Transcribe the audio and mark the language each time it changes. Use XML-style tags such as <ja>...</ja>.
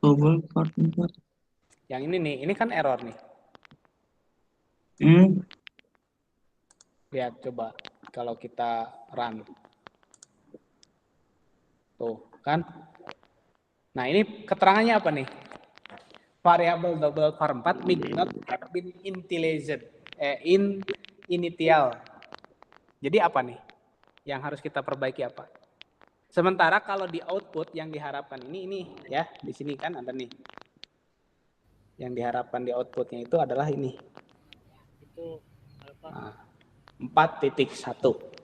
<en>Double var 4.</en> <id>Yang ini nih, ini kan error nih. Lihat coba kalau kita run. Tuh, kan? Nah, ini keterangannya apa nih?</id> <en>Variable double var 4 may not have been initialized.</en> <id>Initial. Jadi apa nih? Yang harus kita perbaiki apa? Sementara kalau di output yang diharapkan ini ya, di sini kan ada nih. Yang diharapkan di outputnya itu adalah ini. Itu Nah, 4.1.</id>